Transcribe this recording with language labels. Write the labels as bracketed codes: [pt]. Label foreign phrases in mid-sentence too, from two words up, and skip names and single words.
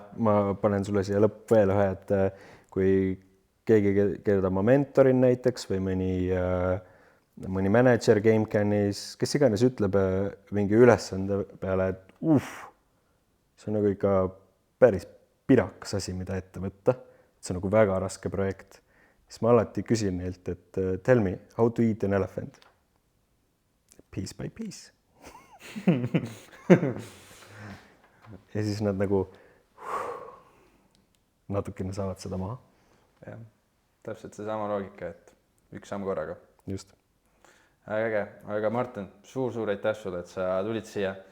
[et] Ma panen sulle siia lõpp veel ühe, et kui keegi, keda ma mentorin näiteks või mõni manager GameCanis, kes iganes ütleb mingi ülesande peale, et see on nagu ikka päris pirakas asi, mida ette võtta. See on nagu väga raske projekt. Siis ma alati küsin neilt, et [en] tell me, how to eat an elephant? Piece by piece. [et] Ja siis nad nagu natukene saavad seda maha. Jah, täpselt seesama loogika, et üks samm korraga. Just. Äge, aga Martin, suur aitäh sulle, et sa tulid siia.